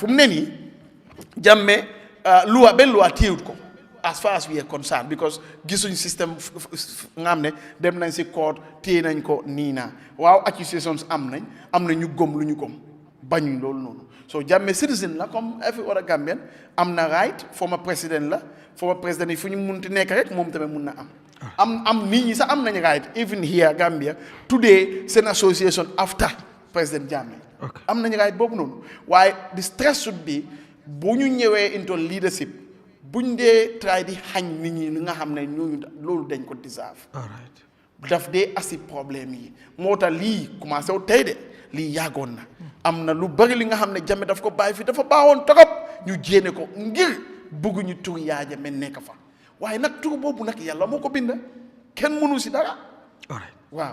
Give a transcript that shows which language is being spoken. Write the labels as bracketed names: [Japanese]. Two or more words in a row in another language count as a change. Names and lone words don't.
[Wolof] mu ne nii Jammeh loi benn loi téyewut ko [English] as far as we are concerned [Wolof] because gisuñ système nga xam ne dem nañ si court téye nañ ko nii naa waaw accusations am na ñu gëm lu ñu gëm bañuñ loolu noonu so Jammeh citizen la comme [English] every other Gambian [Wolof] am na right former président yi fu ñu munti nekk rek moom tamit mun na am nit ñi sax am nañ right [English] even here Gambia today seen association after président Jammeh [Wolof] am nañ right boobu noonu waaye [English] the stress should be [Wolof] bu ñu ñëwee [English] into [Wolof] leadership buñ dee try di xañ nit ñi li nga xam ne ñooñu loolu dañ ko deserve daf dee asi problème yi moo tax lii commencé wu tey de lii yàggoon na am na lu bari li nga xam ne Jammeh daf ko bàyyi fii dafa baawoon torop ñu jéene ko ngir bëgguñu tur Yahya Jammeh nekk fa waaye nag tur boobu nag yàlla moo ko bind kenn mënu si dara waaw